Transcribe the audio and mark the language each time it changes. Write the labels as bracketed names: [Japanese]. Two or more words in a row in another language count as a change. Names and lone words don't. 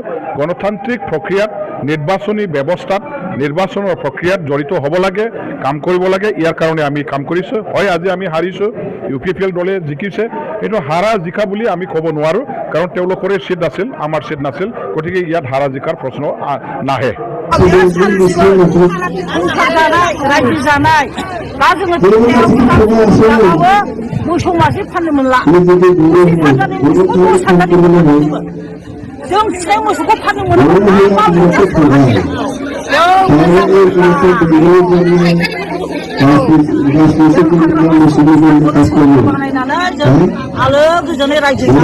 [Assamese] গণতান্ত্ৰিক প্ৰক্ৰিয়াত নিৰ্বাচনী ব্যৱস্থাত নিৰ্বাচনৰ প্ৰক্ৰিয়াত জড়িত হ'ব লাগে, কাম কৰিব লাগে। ইয়াৰ কাৰণে আমি কাম কৰিছোঁ। হয়, আজি আমি হাৰিছোঁ, ইউপিপিএল দলে জিকিছে, এইটো হাৰা জিকা বুলি আমি ক'ব নোৱাৰোঁ, কাৰণ তেওঁলোকৰে চিট আছিল, আমাৰ চিট নাছিল। গতিকে ইয়াত হাৰা জিকাৰ প্ৰশ্ন নাহে। [Bodo] मोसौ मासे फाननो मोनला जों फिसाय मोसौखौ फाननो आलो गोजोनै रायजो